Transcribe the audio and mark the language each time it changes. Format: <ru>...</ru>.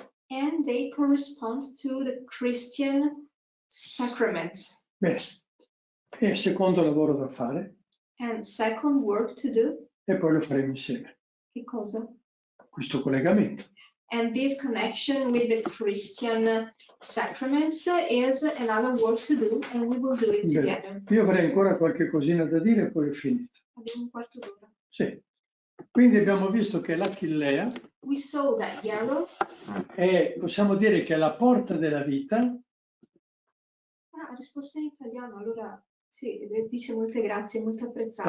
<en>And they correspond to the Christian sacraments.</en> <it>Bene, e il secondo lavoro da fare,</it> <en>And second work to do,</en> <it>e poi lo faremo insieme. che cosa? Questo collegamento.</it> <en>And this connection with the Christian sacraments is another work to do, and we will do it</en> <it>Bene.</it> <en>together.</en> <it>Io avrei ancora qualche cosina da dire e poi ho finito. Abbiamo un quarto d'ora. Sì. Quindi abbiamo visto che l'Achillea</it> <en>We saw that yellow.</en> <it>è, possiamo dire che è la porta della vita. Ah, risposta in italiano, allora sì, dice molte grazie, molto apprezzato.</it>